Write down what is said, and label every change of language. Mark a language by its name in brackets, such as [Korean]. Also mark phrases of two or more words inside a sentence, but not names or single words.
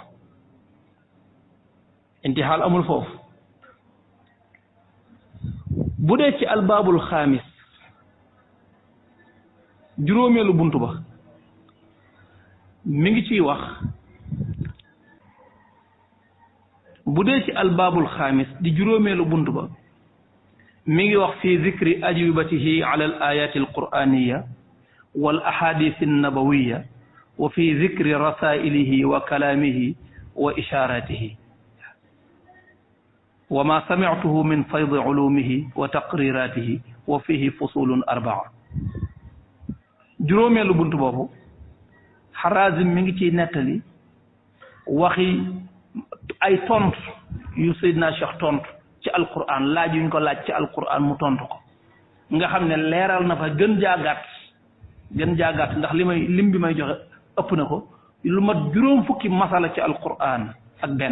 [Wolof] foofu bu dee ci [Arabic] الباب الخامس [Wolof] juróomeelu buntu ba mi ngi ciy wax bu dee ci [Arabic] الباب الخامس [Wolof] di juróomeelu buntu ba mi ngi wax [Arabic] في ذكر أجوبته على الآيات القرآنية والأحاديث النبوية وفي ذكر رسائله وكلامه وإشاراته وما سمعته من فيض علومه وتقريراته وفيه فصول أربعة [Wolof] juróomeelu buntu boobu Harazim mi ngi ciy nettali waxi ay tontu yu Seydina Cheikh tontu ci alquran laaj yuñ ko laaj ci alquran mu tontu ko nga xam ne leeral na fa gën jaagaat ndax lim bi may joxe ëpp na ko lu mat juróom fukki masala ci alquran ak benn